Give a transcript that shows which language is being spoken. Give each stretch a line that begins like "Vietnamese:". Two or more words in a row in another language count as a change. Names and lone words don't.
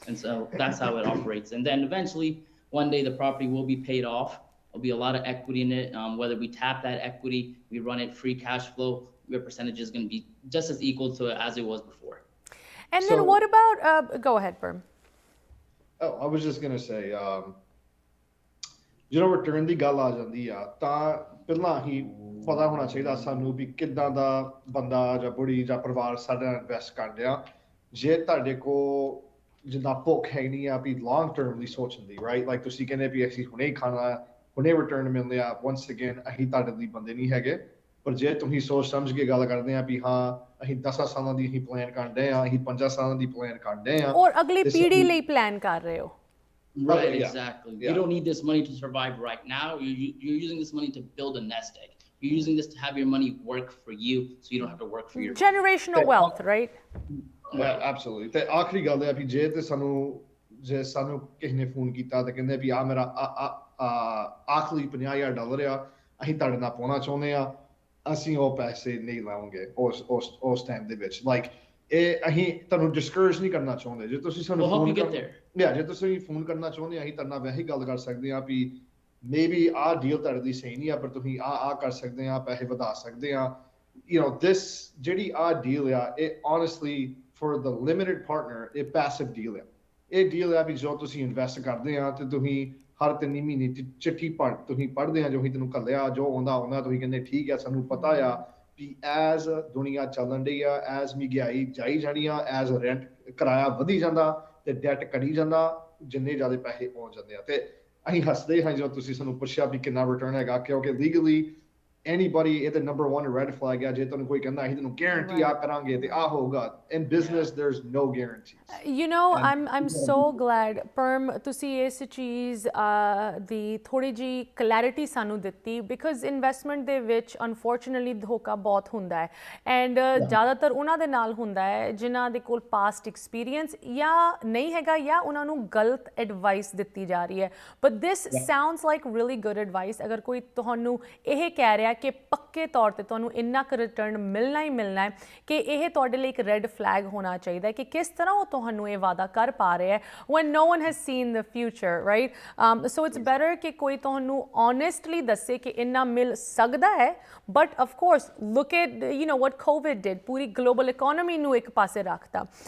English: And so that's how it operates. And then eventually, one day the property will be paid off. There'll be a lot of equity in it. Whether we tap that equity, we run it free cash flow, your percentage is going to be just as equal to it as it was before. And then what about, go ahead, Parm. Oh, I was just going to say,
Punjabi: ਜਦੋਂ ਰਿਟਰਨ ਦੀ ਗੱਲ ਆ ਜਾਂਦੀ ਆ ਤਾਂ ਪਹਿਲਾਂ ਹੀ ਪਤਾ ਹੋਣਾ ਚਾਹੀਦਾ ਸਾਨੂੰ ਵੀ ਕਿੱਦਾਂ ਦਾ ਬੰਦਾ ਜਾਂ ਬੁੜੀ ਜਾਂ ਪਰਿਵਾਰ ਸਾਡਾ ਇਨਵੈਸਟ ਕਰ ਰਿਹਾ ਜੇ ਤੁਹਾਡੇ ਕੋਲ ਜਿੱਦਾਂ ਭੁੱਖ ਹੈ ਨਹੀਂ ਆ ਵੀ
English: long term
Punjabi: ਲਈ ਸੋਚਣ ਦੀ
English: right like
Punjabi: ਤੁਸੀਂ ਕਹਿੰਦੇ ਵੀ ਅਸੀਂ ਹੁਣੇ ਖਾਣਾ ਹੁਣੇ ਰਿਟਰਨ ਮਿਲਦੇ ਆ
English: once again
Punjabi: ਅਸੀਂ ਤੁਹਾਡੇ ਲਈ ਬੰਦੇ ਨਹੀਂ ਹੈਗੇ ਪਰ ਜੇ ਤੁਸੀਂ ਸੋਚ ਸਮਝ ਕੇ ਗੱਲ ਕਰਦੇ ਆ ਵੀ ਹਾਂ ਅਸੀਂ 10 ਸਾਲਾਂ ਦੀ ਅਸੀਂ ਪਲਾਨ ਕਰਦੇ ਆ ਅਸੀਂ 5 ਸਾਲਾਂ ਦੀ ਪਲਾਨ ਕਰਦੇ ਆ ਔਰ ਅਗਲੀ ਪੀੜ੍ਹੀ ਲਈ ਪਲਾਨ ਕਰ ਰਹੇ ਹੋ
English: Right, exactly. You don't need this money to survive right now. You're using this money to build a nest egg. You're using this to have your money work for you, so you don't have to work for your generational wealth, right? Yeah, absolutely.
Punjabi: ਤੇ ਆਖਰੀ ਗੱਲ ਹੈ ਵੀ ਜੇ ਤੇ ਸਾਨੂੰ ਕਿਸੇ ਨੇ ਫੋਨ ਕੀਤਾ ਤੇ ਕਹਿੰਦੇ ਵੀ ਆ ਮੇਰਾ ਆਖਰੀ $50,000 ਆ ਅਸੀਂ ਤੁਹਾਡੇ ਨਾਲ ਪਾਉਣਾ ਚਾਹੁੰਦੇ ਆ ਅਸੀਂ ਉਹ ਪੈਸੇ ਨਹੀਂ ਲਾਉਂਗੇ ਉਸ ਟਾਈਮ ਦੇ ਵਿੱਚ ਲਾਈਕ ਇਹ ਅਸੀਂ ਤੁਹਾਨੂੰ ਡਿਸਕਰੇਜ ਨਹੀਂ ਕਰਨਾ ਚਾਹੁੰਦੇ ਜੇ ਤੁਸੀਂ ਸਾਨੂੰ ਫੋਨ ਜੇ ਤੁਸੀਂ ਫੋਨ ਕਰਨਾ ਚਾਹੁੰਦੇ ਅਸੀਂ ਤੁਹਾਡੇ ਨਾਲ ਵੈਸੇ ਗੱਲ ਕਰ ਸਕਦੇ ਆ ਵੀ ਮੇਬੀ ਆਹ ਡੀਲ ਤੁਹਾਡੇ ਲਈ ਸਹੀ ਨਹੀਂ ਆ ਪਰ ਤੁਸੀਂ ਆ ਕਰ ਸਕਦੇ ਆ ਪੈਸੇ ਵਧਾ ਸਕਦੇ ਆ this ਜਿਹੜੀ ਆਹ ਡੀਲ ਆ ਇਹ
English: honestly for the limited partner
Punjabi: ਇਹ passive ਡੀਲ ਆ ਇਹ ਡੀਲ ਆ ਵੀ ਜੋ ਤੁਸੀਂ ਇਨਵੈਸਟ ਕਰਦੇ ਆ ਤੇ ਤੁਸੀਂ ਹਰ 3 ਮਹੀਨੇ ਚਿੱਠੀ ਤੁਸੀਂ ਪੜ੍ਹਦੇ ਆ ਜੋ ਹੀ ਤੈਨੂੰ ਘੱਲਿਆ ਜੋ ਆਉਂਦਾ ਤੁਸੀਂ ਕਹਿੰਦੇ ਠੀਕ ਆ ਸਾਨੂੰ ਪਤਾ ਆ ਵੀ ਐਜ਼ ਦੁਨੀਆ ਚੱਲਣ ਡਈ ਆ ਐਜ਼ ਮਹਿੰਗਾਈ ਜਾਈ ਜਾਣੀ ਆ
English: as rent
Punjabi: ਕਿਰਾਇਆ ਵਧੀ ਜਾਂਦਾ ਤੇ ਡੈਟ ਕੜੀ ਜਾਂਦਾ ਜਿੰਨੇ ਜ਼ਿਆਦਾ ਪੈਸੇ ਪਹੁੰਚ ਜਾਂਦੇ ਆ ਤੇ ਅਸੀਂ ਹੱਸਦੇ ਹਾਂ ਜਦੋਂ ਤੁਸੀਂ ਸਾਨੂੰ ਪੁੱਛਿਆ ਵੀ ਕਿੰਨਾ ਰਿਟਰਨ ਹੈਗਾ ਕਿਉਂਕਿ
English: legally anybody
Punjabi: ਇਹ
English: the number one red flag
Punjabi: ਆ ਜੇ ਤੁਹਾਨੂੰ ਕੋਈ ਕਹਿੰਦਾ ਅਸੀਂ ਤੁਹਾਨੂੰ guarantee ਆ ਕਰਾਂਗੇ ਤੇ ਆ ਹੋਊਗਾ
English: in business there's no guarantees I'm so glad Parm
Punjabi: ਤੁਸੀਂ ਇਸ ਚੀਜ਼ ਦੀ ਥੋੜੀ ਜੀ ਕਲੈਰਿਟੀ ਸਾਨੂੰ ਦਿੱਤੀ because ਇਨਵੈਸਟਮੈਂਟ ਦੇ ਵਿੱਚ unfortunately ਧੋਖਾ ਬਹੁਤ ਹੁੰਦਾ ਹੈ ਐਂਡ ਜ਼ਿਆਦਾਤਰ ਉਹਨਾਂ ਦੇ ਨਾਲ ਹੁੰਦਾ ਹੈ ਜਿਨ੍ਹਾਂ ਦੇ ਕੋਲ
English: past experience
Punjabi: ਜਾਂ ਨਹੀਂ ਹੈਗਾ ਜਾਂ ਉਹਨਾਂ ਨੂੰ ਗਲਤ ਐਡਵਾਈਸ ਦਿੱਤੀ ਜਾ ਰਹੀ ਹੈ
English: but this sounds like really good advice
Punjabi: ਅਗਰ ਕੋਈ ਤੁਹਾਨੂੰ ਇਹ ਕਹਿ ਰਿਹਾ ਕਿ ਪੱਕੇ ਤੌਰ ਤੇ ਤੁਹਾਨੂੰ ਇੰਨਾ ਕੁ ਰਿਟਰਨ ਮਿਲਣਾ ਹੀ ਮਿਲਣਾ ਹੈ ਕਿ ਇਹ ਤੁਹਾਡੇ ਲਈ ਇੱਕ
English: red flag
Punjabi: ਹੋਣਾ ਚਾਹੀਦਾ ਹੈ ਕਿ ਕਿਸ ਤਰ੍ਹਾਂ ਉਹ ਤੁਹਾਨੂੰ ਇਹ ਵਾਅਦਾ ਕਰ ਪਾ ਰਿਹਾ ਹੈ
English: when no one has seen the future right so it's better
Punjabi: ਕਿ ਕੋਈ ਤੁਹਾਨੂੰ honestly ਦੱਸੇ ਕਿ ਇੰਨਾ ਮਿਲ ਸਕਦਾ ਹੈ
English: but of course look at what COVID did
Punjabi: ਪੂਰੀ
English: global economy
Punjabi: ਨੂੰ ਇੱਕ ਪਾਸੇ ਰੱਖਤਾ